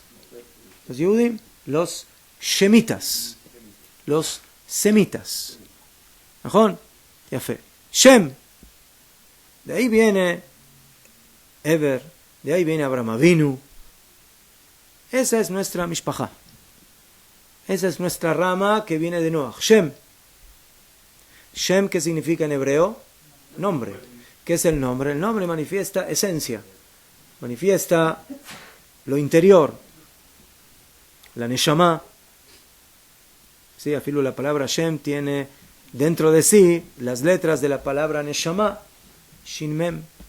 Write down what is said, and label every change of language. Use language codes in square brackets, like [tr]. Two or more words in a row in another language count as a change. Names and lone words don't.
[es] Los Yehudim, los Shemitas, los Semitas. ¿Mejor? Yafet. Shem. De ahí viene Eber, de ahí viene Abraham Avinu. Esa es nuestra mishpachá. Esa es nuestra rama que viene de Noach. Shem. Shem, ¿qué significa en hebreo? Nombre. ¿Qué es el nombre? El nombre manifiesta esencia. Manifiesta lo interior. La neshama. Sí, afilo la palabra Shem tiene dentro de sí las letras de la palabra Neshama, [he] שין מם.